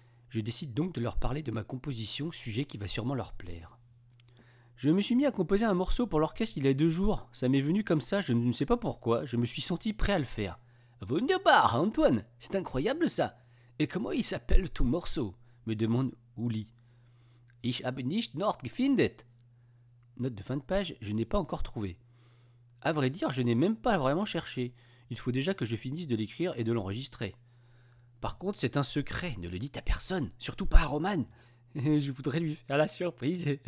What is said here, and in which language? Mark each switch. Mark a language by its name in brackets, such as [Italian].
[French] Je décide donc de leur parler de ma composition, sujet qui va sûrement leur plaire. Je me suis mis à composer un morceau pour l'orchestre il y a 2 jours. Ça m'est venu comme ça, je ne sais pas pourquoi, je me suis senti prêt à le faire. Wunderbar, Antoine, c'est incroyable ça. Et comment il s'appelle ton morceau ? Me demande Uli. [German] Ich habe nicht noch gefunden. [French] Note de fin de page, je n'ai pas encore trouvé. À vrai dire, je n'ai même pas vraiment cherché. Il faut déjà que je finisse de l'écrire et de l'enregistrer. Par contre, c'est un secret, ne le dites à personne, surtout pas à Romane. Je voudrais lui faire la surprise.